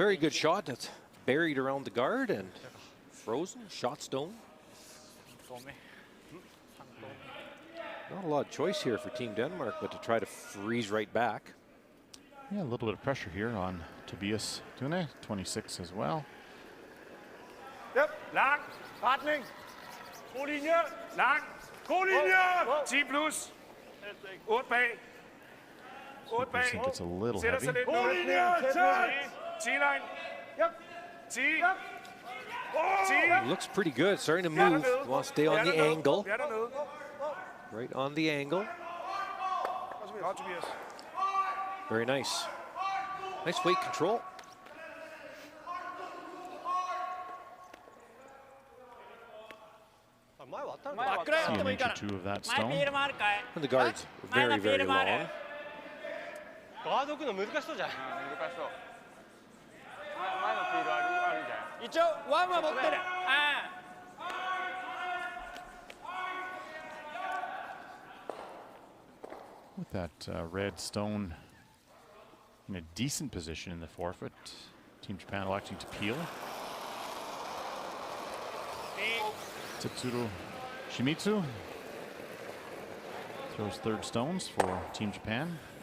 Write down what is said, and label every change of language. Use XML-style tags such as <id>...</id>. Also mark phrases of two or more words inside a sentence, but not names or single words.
<en>That's buried around the guard, and frozen, shot stone. Not a lot of choice here for Team Denmark, but to try to freeze right back. Yeah, a little bit of pressure here on Tobias Dune, 26 as well. Yep,</en> <da>lang, retning. God linje, lang. God linje. 10 plus. 8 bag. 8</da> <en>I think</en> <da>bag.</da> <en>it's a little</en> <da>Sætter</da> <en>heavy.</en> <da>sig lidt. God linje, tæt.</da> <en>10-line. Yep. 10. Yep. 10. Looks pretty good, starting to move. Want to stay on the angle.</en> <da>Vi er dernede.</da> <en>Right on the angle.</en> <da>Godt, Tobias.</da> <en>Very nice. Nice weight control. See an inch or two of that stone. And the guard's very, very long.</en> <ja>ガード置くの難しそうじゃん。難しそう。前のフィールドあるんじゃない？一応ワンは持ってる。</ja> <en>With that red stone in a decent position in the forefeit, Team Japan electing to peel. Tetsuro Shimizu throws third stones for Team Japan.</en>